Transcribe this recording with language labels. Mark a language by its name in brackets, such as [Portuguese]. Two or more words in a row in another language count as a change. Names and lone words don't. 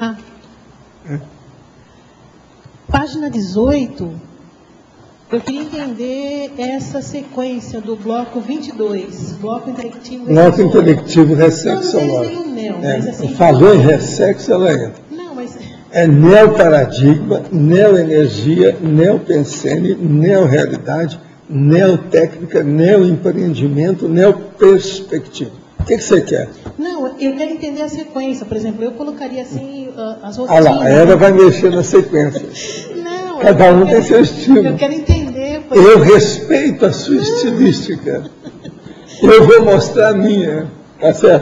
[Portuguese] Página 18, eu queria entender essa sequência do bloco 22, bloco intelectivo. Bloco intelectivo ressexológico. Assim, falou em ressexo, ela entra. Não, mas... É neoparadigma, neoenergia, neopensene, neorealidade, neotécnica, neoempreendimento, neoperspectiva. O que você quer? Não, eu quero entender a sequência. Por exemplo, eu colocaria assim as Ah rotinas. lá, ela vai mexer na sequência. Não, cada um tem seu estilo. Eu quero entender. Eu respeito a sua estilística. Eu vou mostrar a minha. Tá certo?